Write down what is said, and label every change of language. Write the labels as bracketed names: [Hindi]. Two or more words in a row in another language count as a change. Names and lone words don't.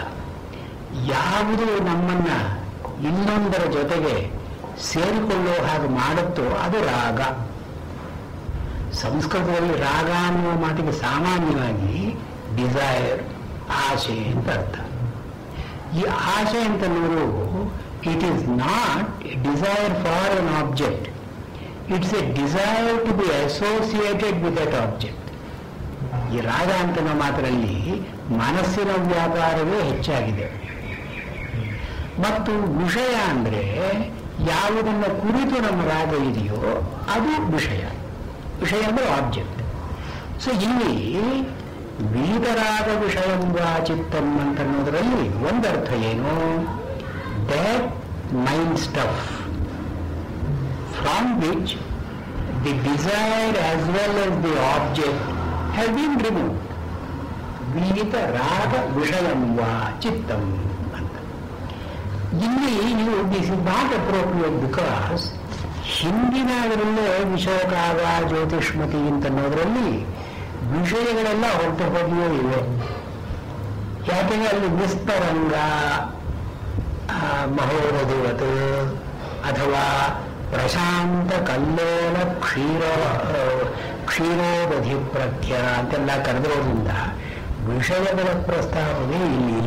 [Kannada] ಯಾವುದು ನಮ್ಮನ್ನ ಇನ್ನೊಂದರ ಜೊತೆಗೆ ಸೇರಿಕೊಳ್ಳೋ ಹಾಗೆ ಮಾಡುತ್ತೋ ಅದು ರಾಗ. ಸಂಸ್ಕೃತದಲ್ಲಿ ರಾಗ ಅನ್ನುವ ಮಾತಿಗೆ ಸಾಮಾನ್ಯವಾಗಿ ಡಿಸೈರ್, ಆಸೆ ಅಂತ ಅರ್ಥ. ಈ ಆಸೆ ಅಂತನ್ನೋದು [English] it is not a desire for an object, it's a desire to be associated with that object. [Kannada] ಈ ರಾಗ ಅಂತನೋ ಮಾತ್ರದಲ್ಲಿ ಮನಸ್ಸಿನ ವ್ಯಾಪಾರವೇ ಹೆಚ್ಚಾಗಿದೆ. ಮತ್ತು ವಿಷಯ ಅಂದ್ರೆ ಯಾವುದನ್ನ ಕುರಿತು ನಮ್ಮ ರಾಗ ಇದೆಯೋ ಅದು ವಿಷಯ. ವಿಷಯ ಅಂದ್ರೆ ಆಬ್ಜೆಕ್ಟ್. ಸೊ ಇಲ್ಲಿ [Sanskrit] ವೀತರಾಗ ವಿಷಯಂ ವಾ ಚಿತ್ತಂ [Kannada] ಅಂತನ್ನೋದರಲ್ಲಿ ಒಂದರ್ಥ ಏನು? [English] that mind stuff from which the desire as well as the object have been removed. [Sanskrit] ವಿಹಿತ ರಾಗ ವಿಷಯಂವ ಚಿತ್ತಂ ಅಂತ. [Kannada] ಇಲ್ಲಿ ನೀವು [English] this is not appropriate because [Kannada] ಹಿಂದಿನದರಲ್ಲೇ ವಿಷಯಕಾಗ ಜ್ಯೋತಿಷ್ಮತಿ ಅಂತನ್ನೋದ್ರಲ್ಲಿ ವಿಷಯಗಳೆಲ್ಲ ಹೊರಟು ಹೋಗಿಯೇ ಇವೆ. ಯಾಕೆಂದ್ರೆ ಅಲ್ಲಿ [Sanskrit] ನಿಸ್ತರಂಗ ಮಹೋರಧಿವತ್ [Kannada] ಅಥವಾ [Sanskrit] ಪ್ರಶಾಂತ ಕಲ್ಲೋಲ ಕ್ಷೀರೋದಧಿ ಪ್ರಖ್ಯ [Kannada] ಅಂತೆಲ್ಲ ಕರೆದಿರೋದ್ರಿಂದ ವಿಷಯಗಳ ಪ್ರಸ್ತಾವನೆ ಇಲ್ಲಿ ಇಲ್ಲ.